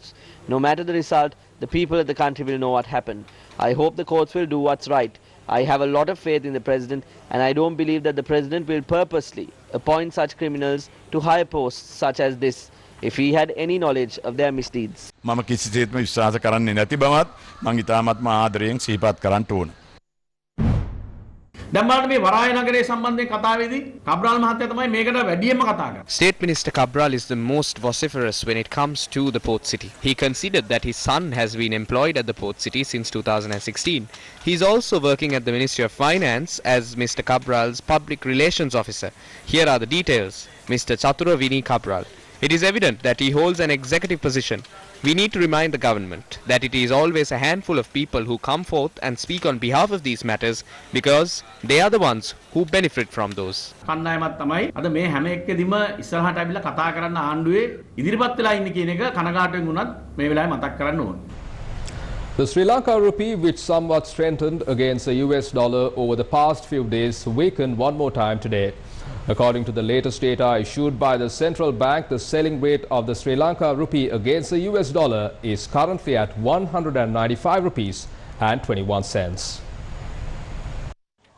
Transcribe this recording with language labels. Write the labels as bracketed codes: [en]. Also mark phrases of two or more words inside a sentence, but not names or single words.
[en] No matter the result, the people of the country will know what happened. I hope the courts will do what's right. I have a lot of faith in the President, and I don't believe that the President will purposely appoint such criminals to high posts such as this if he had any knowledge of their misdeeds. [si] මම කිසිසේත්ම විශ්වාස කරන්නේ නැති බවත් මම ඉතාමත්ම ආදරයෙන් සිහිපත් කරන්න ඕන. [en] State Minister Cabral is the most vociferous when it comes to the port city. He considered that his son has been employed at the port city since 2016. He is also working at the Ministry of Finance as Mr. Cabral's public relations officer. Here are the details. Mr. Chatura Vini Cabral. It is evident that he holds an executive position. We need to remind the government that it is always a handful of people who come forth and speak on behalf of these matters because they are the ones who benefit from those. [si] කණ්ඩායමක් තමයි අද මේ හැම එක්කෙදිම ඉස්සරහට අවිලා කතා කරන්න ආණ්ඩුවේ ඉදිරිපත් වෙලා ඉන්නේ කියන එක කනගාටුවෙන් වුණත් මේ වෙලාවේ මතක් කරන්න ඕනේ. [en] The Sri Lanka rupee, which somewhat strengthened against the US dollar over the past few days, weakened one more time today. According to the latest data issued by the central bank, the selling rate of the Sri Lanka rupee against the US dollar is currently at 195 rupees and 21 cents.